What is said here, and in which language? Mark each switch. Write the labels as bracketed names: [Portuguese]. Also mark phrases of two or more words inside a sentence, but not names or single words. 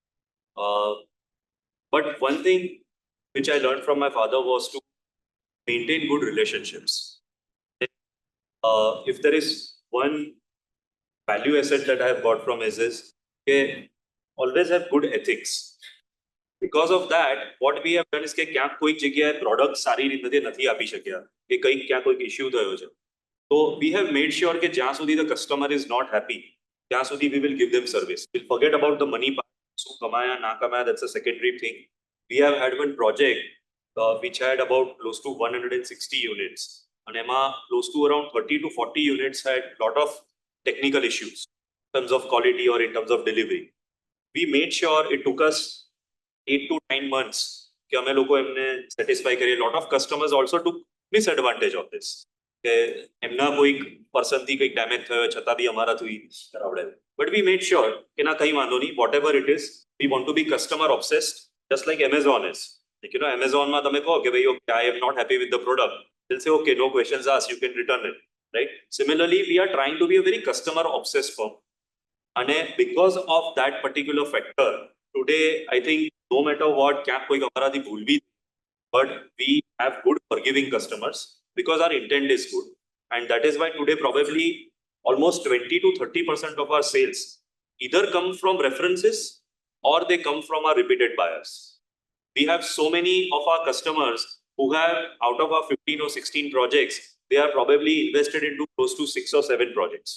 [English] But one thing which I learned from my father was to maintain good relationships. If there is one value asset that I have got from is okay, always have good ethics. Because of that, what we have done is [Gujarati] કે ક્યાંક કોઈક જગ્યાએ પ્રોડક્ટ સારી રીતે નથી આપી શક્યા કે કંઈક ક્યાં કોઈક ઇશ્યુ થયો છે. [English] So we have made sure [Gujarati] કે જ્યાં સુધી [English] the customer is not happy, [Gujarati] ત્યાં સુધી [English] we will give them service. We'll forget about the money part. [Gujarati] શું કમાયા ના કમાયા, [English] that's a secondary thing. We have had one project which had about close to 160 units. And [Gujarati] એમાં [English] close to around 30 to 40 units had lot of technical issues in terms of quality or in terms of delivery. We made sure it took us 8 to 9 months [Gujarati] કે અમે લોકો એમને satisfy કરીએ. [English] Lot of customers also took disadvantage of this. [Gujarati] કે એમના કોઈક પર્સનથી કંઈક ડેમેજ થયો છતાં બી અમારાથી કરાવડે. [English] But we made sure [Gujarati] કે ના કંઈ વાંધો નહીં, [English] whatever it is, we want to be customer obsessed, just like Amazon is. Like, you know, Amazon [Gujarati] માં તમે કહો કે ભાઈ [English] okay, I am not happy with the product. They'll say okay, no questions asked, you can return it, right? Similarly, we are trying to be a very customer obsessed firm. And because of that particular factor, today I think no matter what, [Gujarati] ક્યાંક કોઈક અમારાથી ભૂલ બી, [English] but we have good forgiving customers because our intent is good. And that is why today probably almost 20 to 30% of our sales either come from references or they come from our repeated buyers. We have so many of our customers who have, out of our 15 or 16 projects, they are probably invested into close to 6 or 7 projects.